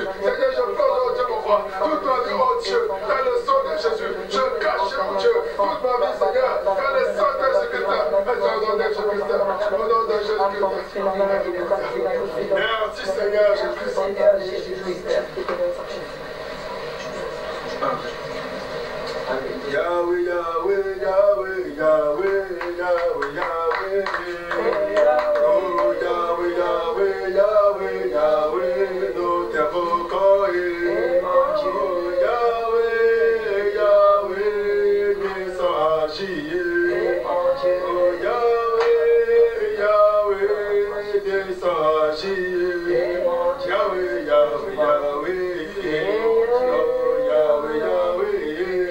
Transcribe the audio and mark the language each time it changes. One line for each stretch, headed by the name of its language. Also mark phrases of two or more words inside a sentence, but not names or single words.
French: Seigneur, je plonge, oh Dieu, mon roi, toute ma vie, oh Dieu, dans le sang de Jésus. Je cache, oh Dieu, toute ma vie, Seigneur, dans le sang de Jésus-Christ. Au nom de Jésus-Christ. Au nom de Jésus-Christ. Merci, Seigneur Jésus-Christ. Yahweh, Yahweh, Yahweh, Yahweh, Yahweh, Yahweh. Oh, Yahweh, Yahweh, Yahweh, Yahweh, nous t'invoquons. Oh, Yahweh, Yahweh, descends agir. Oh, Yahweh, Yahweh, descends agir. Yahweh, Yahweh, Yahweh. Oh, Yahweh, Yahweh.